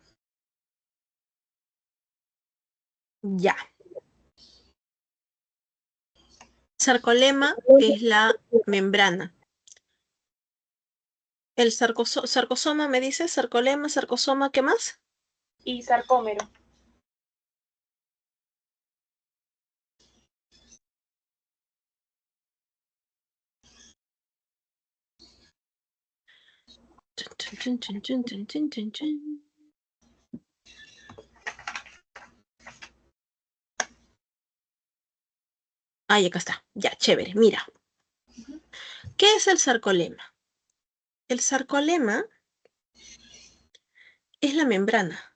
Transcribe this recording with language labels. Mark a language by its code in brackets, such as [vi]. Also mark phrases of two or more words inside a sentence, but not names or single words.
[es] Ya. Sarcolema es la membrana. El sarcosoma, ¿me dice? Sarcolema, sarcosoma, ¿qué más? Y sarcómero. Chun, chun, chun, chun, chun, chun, chun. Ahí, acá está. Ya, chévere. Mira. ¿Qué es el sarcolema? El sarcolema es la membrana.